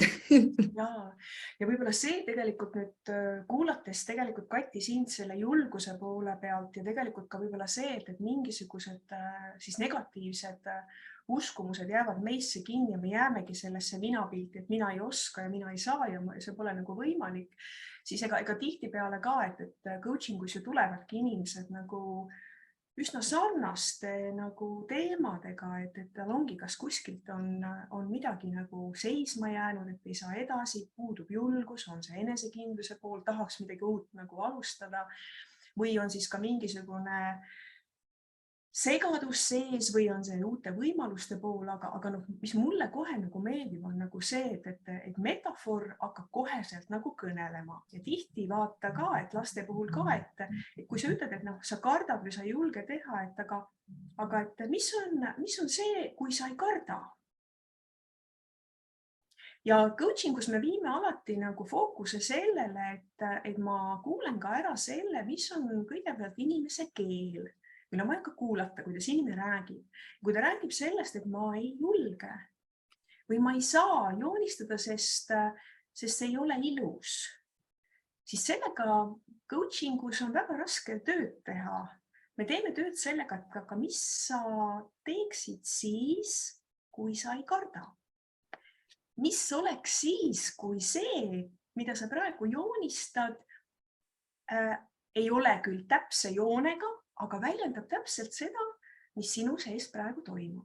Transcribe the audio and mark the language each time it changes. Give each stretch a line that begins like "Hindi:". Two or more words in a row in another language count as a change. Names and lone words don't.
Estonian: Ja võib-olla see tegelikult nüüd kuulates tegelikult Kati sind selle julguse poole pealt ja tegelikult ka võib-olla see, et mingisugused siis negatiivsed uskumused jäävad meisse kinni ja me jäämegi sellesse minapilti, et mina ei oska ja mina ei saa ja see pole nagu võimalik, siis ega tihtipeale ka, et coaching us ju tulevadki inimesed nagu üsna sarnaste nagu teemadega, et tal ongi, kas kuskilt on midagi nagu seisma jäänud, et ei saa edasi, puudub julgus, on see enesekindluse pool, tahaks midagi uut nagu alustada või on siis ka mingisugune segadus sees või on see uute võimaluste pool, aga mis mulle kohe nagu meeldib, on nagu see, et metafoor hakkab koheselt nagu kõnelema ja tihti vaata ka, et laste puhul ka, et kui sa ütled, et sa kardad või sa ei julge teha, aga et mis on see, kui sa ei karda? Ja coaching us me viime alati nagu fookuse sellele, et ma kuulen ka ära selle, mis on kõigepealt inimese keel. Meil on vaja ka kuulata, kuidas inimene räägib. Kui ta räägib sellest, et ma ei julge või ma ei saa joonistada, sest see ei ole ilus, siis sellega coaching us on väga raske tööd teha. Me teeme tööd sellega, et aga mis sa teeksid siis, kui sa ei karda? Mis oleks siis, kui see, mida sa praegu joonistad, ei ole küll täpse joonega, aga väljendab täpselt seda, mis sinu sees praegu toimub.